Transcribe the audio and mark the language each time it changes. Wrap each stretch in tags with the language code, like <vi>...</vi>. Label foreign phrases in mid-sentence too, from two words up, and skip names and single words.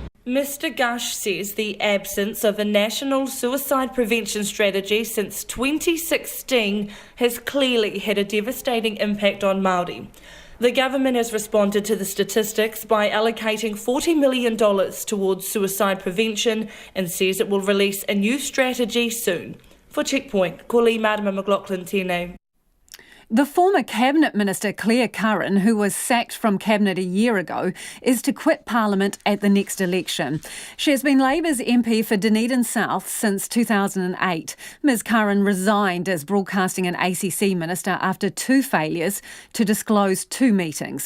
<en>Mr Gush says the absence of a national suicide prevention strategy since 2016 has clearly had a devastating impact on Māori. The government has responded to the statistics by allocating $40 million towards suicide prevention and says it will release a new strategy soon. For Checkpoint,</en> <mi>ko li Marama McLaughlin tēnei.</mi> <en>The former Cabinet Minister Claire Curran, who was sacked from Cabinet a year ago, is to quit Parliament at the next election. She has been Labour's MP for Dunedin South since 2008. Ms Curran resigned as Broadcasting and ACC Minister after 2 failures to disclose 2 meetings.</en>